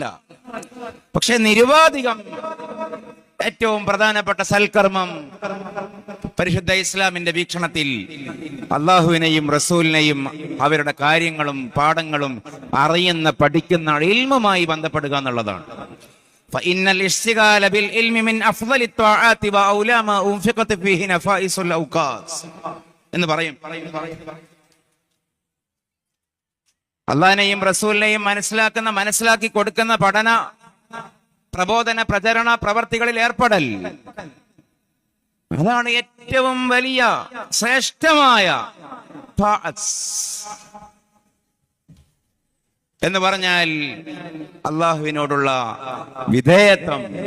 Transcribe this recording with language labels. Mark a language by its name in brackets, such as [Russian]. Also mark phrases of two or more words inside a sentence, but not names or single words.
[Malayalam] പക്ഷെ നിരുപാധികം ഏറ്റവും പ്രധാനപ്പെട്ട സൽക്കർമ്മം പരിശുദ്ധ ഇസ്ലാമിന്റെ വീക്ഷണത്തിൽ അള്ളാഹുവിനെയും റസൂലിനെയും അവരുടെ കാര്യങ്ങളും പാഠങ്ങളും അറിയുന്ന, പഠിക്കുന്ന ഇൽമുമായി ബന്ധപ്പെടുക എന്നുള്ളതാണ്. [Arabic] فإن الاشتغال بالعلم من أفضل الطاعات وأولى ما أنفقت فيه نفائس الأوقات [Malayalam] എന്ന് പറയും. അള്ളാഹിനെയും റസൂലിനെയും മനസ്സിലാക്കി കൊടുക്കുന്ന പഠന, പ്രബോധന, പ്രചരണ പ്രവർത്തികളിൽ ഏർപ്പെടൽ, അതാണ് ഏറ്റവും വലിയ ശ്രേഷ്ഠമായ എന്ന് പറഞ്ഞാൽ അള്ളാഹുവിനോടുള്ള വിധേയത്വം.